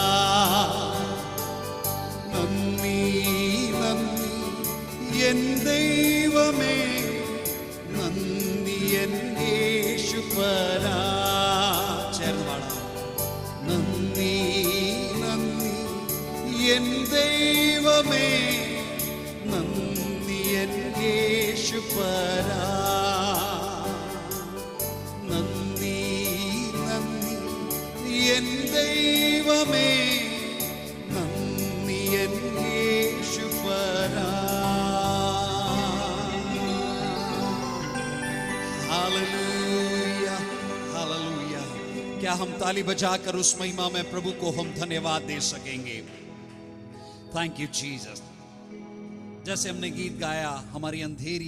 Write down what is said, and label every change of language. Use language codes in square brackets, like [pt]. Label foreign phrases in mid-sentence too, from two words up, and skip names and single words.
[ml] നന്ദി നന്ദി എൻ ദൈവമേ നന്ദി എൻ യേശുപരാ ചേർന്ന് പാടാം നന്ദി നന്ദി എൻ ദൈവമേ നന്ദി എൻ യേശുപരാ നന്ദി നന്ദി എൻ ദൈവമേ നന്ദി എൻ യേശുപരാ [hi] हालेलुया हालेलुया क्या हम ताली बजाकर उस महिमा में प्रभु को हम धन्यवाद दे सकेंगे [en] thank you Jesus [hi] जैसे हमने गीत गाया हमारी अंधेरी